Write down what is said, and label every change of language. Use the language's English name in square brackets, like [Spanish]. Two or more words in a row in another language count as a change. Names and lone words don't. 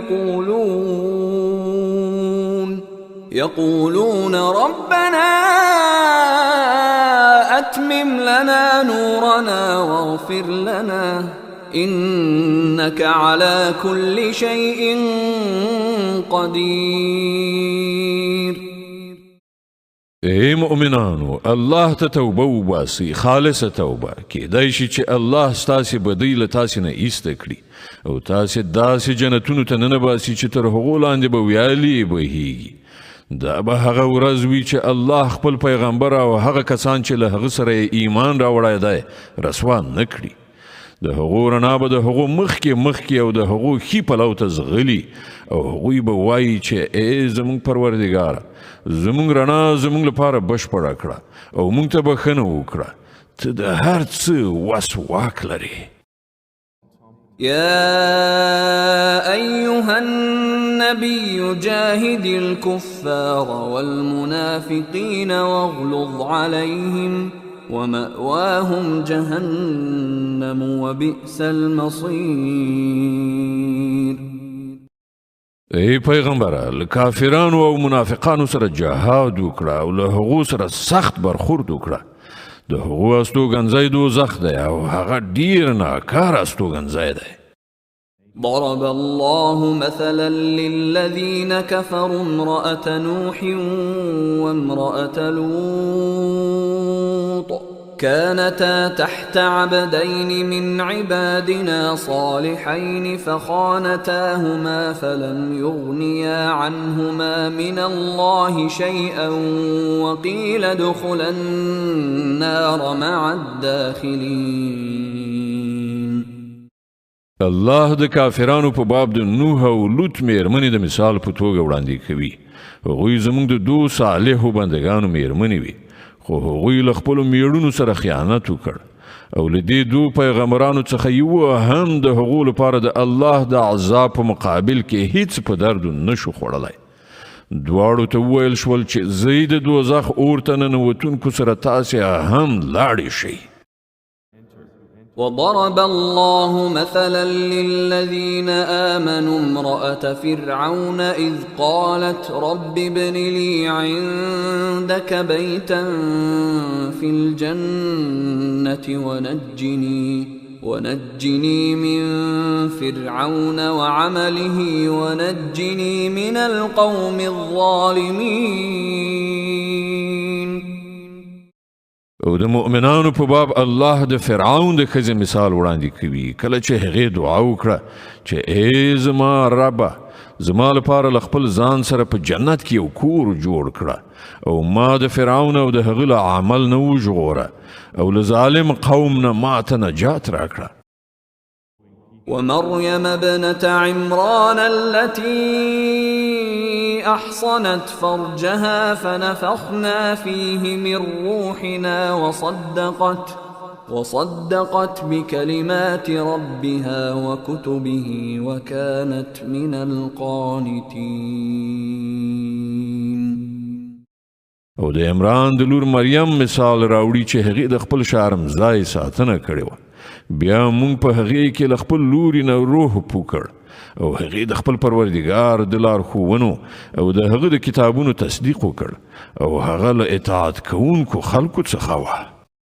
[Arabic] يقولون ربنا أتمم لنا نورنا واغفر لنا إنك على كل شيء قدير. [Pashto] ای مؤمنانو الله ته توبه وباسئ، خالصه توبه. کیدای شي چې الله ستاسې بدۍ له تاسې نه ایسته کړي او تاسې داسې جنتونو ته ننباسي چې تر هغو لاندې به ویالې بهیږي. دا به هغه ورځ وي چې الله خپل پیغمبر او هغه کسان چې له هغه سره ایمان راوړی دی رسوا نه کړي. د هغو رڼا به د هغو مخکې او د هغو ښي پلو ته ځغلي او هغوی به وایي چې ای زموږ پروردګاره زموږ رڼا زموږ لپاره بشپړه کړه او موږ ته بښنه وکړه، ته د هر څه وس واک لرې. [Arabic] يا أيها النبي جاهد الكفار والمنافقين واغلظ عليهم ومأواهم جهنم وبئس المصير. [Pashto] ای پیغمبره له کافرانو او منافقانو سره جهاد وکړه او له هغو سره سخت برخورد وکړه. د هغو استوګنځی دوزخ دی او هغه ډیر ناکاره استوګنځی دی. [Arabic] ضرب الله مثلا للذين كفروا امرأة نوح وامرأة لوط كانتا تحت عبدين من عبادنا صالحين فخانتاهما فلم يغنيا عنهما من الله شيئا وقيل ادخلا النار مع الداخلين. [Pashto] الله د کافرانو په باب د نوح او لوط میرمنې د مثال په توګه وړاندې کوي. هغوی زموږ د دو صالحو بندګانو میرمنې وي، خو هغوی له خپلو میړونو سره خیانت وکړ او له دې دو پیغمبرانو څخه یو هم د هغو لپاره د الله د عذاب په مقابل کې هیڅ په درد نشو خوړلی. دواړو ته وویل شول چې زه د دوزخ اور ته ننوتونکو سره تاسې هم لاړې شئ. [Arabic] وضرب الله مثلا للذين آمنوا امرأة فرعون إذ قالت رب ابن لي عندك بيتا في الجنة ونجني من فرعون وعمله ونجني من القوم الظالمين. [Pashto] او د مؤمنانو په باب الله د فرعون د ښځې مثال وړاندې کوي کله چې هغې دعا وکړه چې ای زما ربه زما لپاره له خپل ځان سره په جنت کې یو کور جوړ کړه او ما د فرعون او د هغه له عمل نه وژغوره او له ظالم قوم نه ماته نجات راکړه. [Arabic] ومريم ابنة عمران التي أحصنت فرجها فنفخنا فيه من روحنا وصدقت بكلمات ربها وكتبه وكانت من القانتين. [Pashto] او د عمران د لور مریم مثال راوړي چې هغې د خپل شرمځای ساتنه کړې وه. بیا موږ په هغې کې له خپل لوري نه روح پو کړ او هغې د خپل پروردګار د لارښوونو او د هغه د کتابونو تصدیق وکړ او هغه له اطاعت کوونکو خلکو څخه وه.